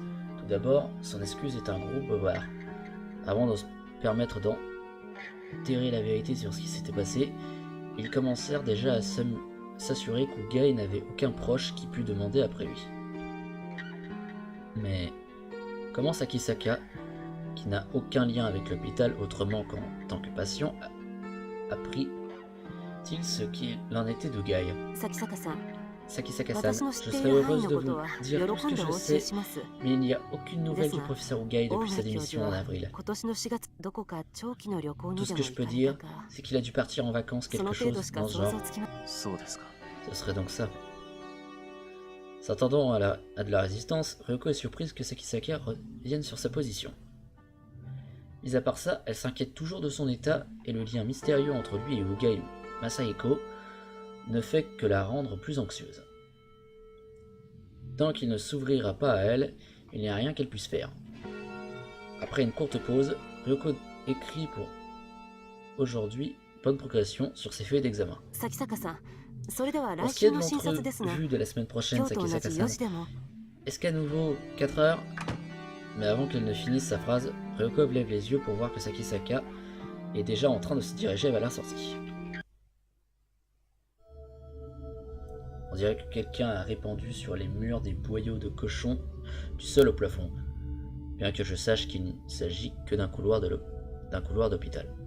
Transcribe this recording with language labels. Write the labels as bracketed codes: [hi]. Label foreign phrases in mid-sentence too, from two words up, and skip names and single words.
[fr] Tout d'abord, son excuse est un gros bobard. Avant de se permettre d'enterrer la vérité sur ce qui s'était passé, ils commencèrent déjà à s'assurer qu'Ugai n'avait aucun proche qui pût demander après lui. Mais comment Sakisaka, qui n'a aucun lien avec l'hôpital autrement qu'en tant que patient, apprit-il ce qu'il en était d'Ugai? [ja] 崎坂さん、 [fr] Sakisaka-san, [ja] 私の [fr] je [ja] 知ってい [fr] serais [ja] る範囲 [fr] heureuse [ja] の [fr] de [ja] こと [fr] vous [ja] は [fr] dire tout [ja] 喜 [fr] ce [ja] ん [fr] que [ja] で [fr] je [ja] お教え [fr] sais, [ja] します。 [fr] mais il n'y a aucune nouvelle Des du na- professeur Ugai [ja] 大 [fr] depuis [ja] 貝 [fr] sa [ja] 教 [fr] démission [ja] 授 [fr] en [ja] は [fr] avril. [ja] 今年の4月どこか長期の旅行 [fr] Tout [ja] に [fr] ce [ja] で [fr] que [ja] も [fr] je [ja] 行 [fr] peux [ja] かれ [fr] dire, [ja] たか。 [fr] c'est qu'il a dû partir en vacances, [ja] その [fr] quelque [ja] 程度 [fr] chose [ja] しか [fr] dans ce [ja] 想 [fr] genre. [ja] 像つきまそうですか。 [fr] Ce serait donc ça. S'attendant à de la résistance, Ryoko est surprise que Sakisaka revienne sur sa position. Mis à part ça, elle s'inquiète toujours de son état, et le lien mystérieux entre lui et Ugai Masahiko ne fait que la rendre plus anxieuse. Tant qu'il ne s'ouvrira pas à elle, il n'y a rien qu'elle puisse faire. Après une courte pause, Ryoko écrit pour aujourd'hui bonne progression sur ses feuilles d'examen. [ja] 崎坂さん、それでは [fr] Pour [ja] 来 [fr] ce qui est [ja] 週 [fr] de [ja] の診察ですが、 [fr] l'entrevue de la semaine prochaine, [ja] 今日と同じ4 [fr] Sakisaka-san, [ja] 時でも [fr] est-ce qu'à nouveau 4 heures? Mais avant qu'elle ne finisse sa phrase, Ryoko lève les yeux pour voir que Sakisaka est déjà en train de se diriger vers la sortie. On dirait que quelqu'un a répandu sur les murs des boyaux de cochon du sol au plafond, bien que je sache qu'il ne s'agit que d'un couloir d'hôpital.